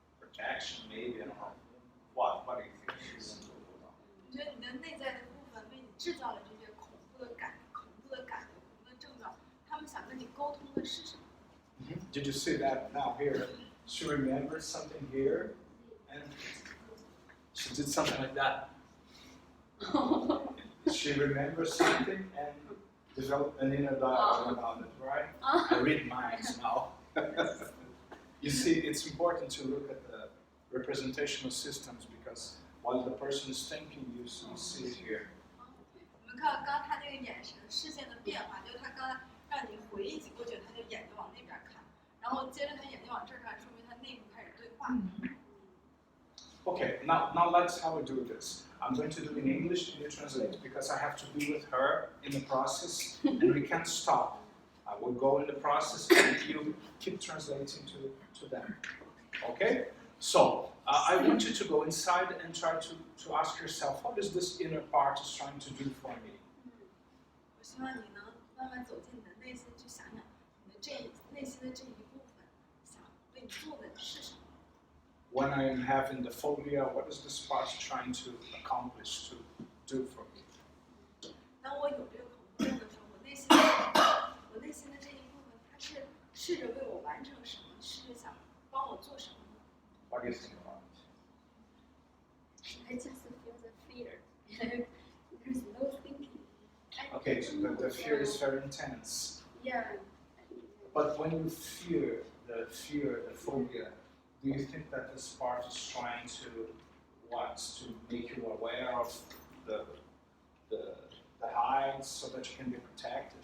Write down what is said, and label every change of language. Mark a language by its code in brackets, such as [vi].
[en] Protection, maybe, I don't know. What do you think she's talking about? [zh] 我觉得你的内在的部分为你制造了这些恐怖的感觉、恐怖的症状，他们想跟你沟通的是什么？ [en] Did you see that now here? She remembered something here, and she did something like that. She remembers something and developed an inner dialogue about it, right? I read minds now. You see, it's important to look at the representational systems because while the person is thinking, you see it here. [zh] 我们看刚他那个眼神、视线的变化，就是他刚才让你回忆起过去，他就眼睛往那边看，然后接着他眼睛往这儿看，说明他内部开始对话。 [en] Okay, now let's how we do this. I'm going to do in English and you translate because I have to be with her in the process and we can't stop. I will go in the process and you keep translating to them. Okay? So, I want you to go inside and try to ask yourself, what is this inner part is trying to do for me? [zh] 我希望你能慢慢走进你的内心，去想想你的内心的这一部分想为你做的是什么。 [en] When I am having the phobia, what is this part trying to accomplish, to do for me? [zh] 当我有这个恐怖症的时候，我内心的这一部分，它是试着为我完成什么，试着想帮我做什么。 [en] What do you think about it? I just feel the fear. There's no thinking. Okay, so the fear is very intense. Yeah. But when you fear, the phobia, do you think that this part is trying to make you aware of the heights so that you can be protected?